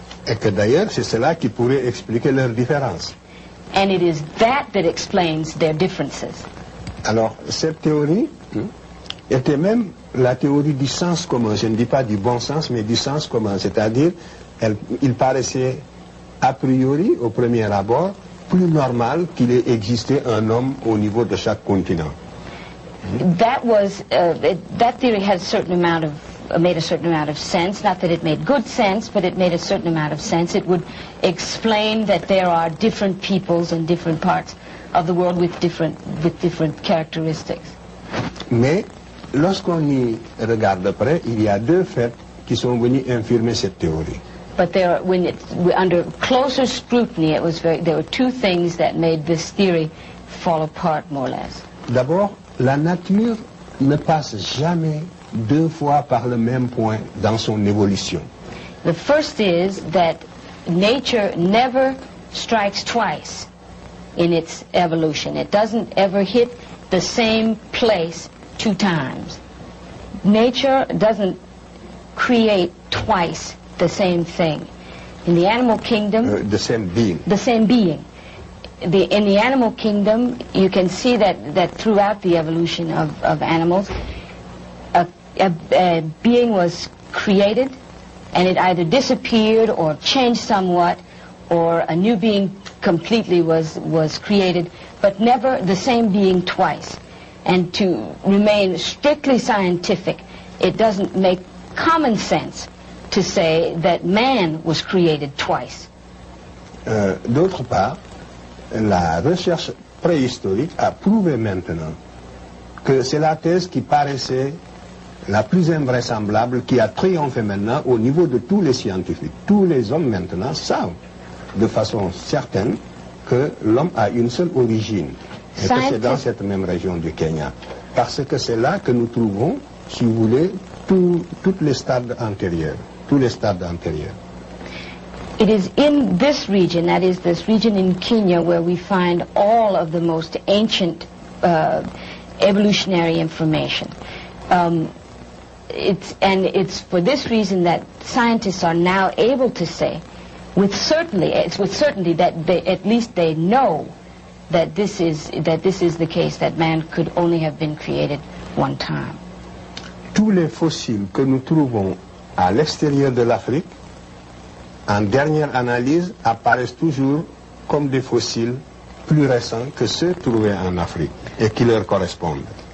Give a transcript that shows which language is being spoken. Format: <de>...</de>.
<fr>Et que d'ailleurs, c'est cela qui pourrait expliquer leurs différences.</fr> <en>And it is that explains their differences.</en> <fr>Alors, cette théorie était même la théorie du sens commun. Je ne dis pas du bon sens, mais du sens commun. C'est-à-dire, il paraissait a priori, au premier abord, plus normal qu'il ait existé un homme au niveau de chaque continent.</fr> <en>That theory had a certain amount of made a certain amount of sense. Not that it made good sense, but it made a certain amount of sense. It would explain that there are different peoples in different parts of the world with different characteristics.</en> <fr>Mais lorsqu'on y regarde de près, il y a deux faits qui sont venus infirmer cette théorie.</fr> <en>But under closer scrutiny, there were two things that made this theory fall apart more or less.</en> <fr>D'abord, la nature ne passe jamais deux fois par le même point dans son évolution.</fr> <en>The first is that nature never strikes twice in its evolution. It doesn't ever hit the same place two times. Nature doesn't create twice the same thing. In the animal kingdom... the same being. The same being. In the animal kingdom, you can see that throughout the evolution of animals, a being was created, and it either disappeared or changed somewhat, or a new being completely was created, but never the same being twice. And to remain strictly scientific, it doesn't make common sense to say that man was created twice.</en> <fr>D'autre part, la recherche préhistorique a prouvé maintenant que c'est la thèse qui paraissait la plus invraisemblable, qui a triomphé maintenant au niveau de tous les scientifiques. Tous les hommes maintenant savent de façon certaine que l'homme a une seule origine, et que c'est dans cette même région du Kenya. Parce que c'est là que nous trouvons, si vous voulez, tous les stades antérieurs. Tous les stades antérieurs.</fr> <en>It is in this region, that is this region in Kenya, where we find all of the most ancient evolutionary information. It's for this reason that scientists are now able to say, with certainty that at least they know that this is the case, that man could only have been created one time.</en> <fr>Tous les fossiles que nous trouvons à l'extérieur de l'Afrique, en dernière analyse, apparaissent toujours comme des fossiles plus récents que ceux trouvés en Afrique et qui leur correspondent.</fr>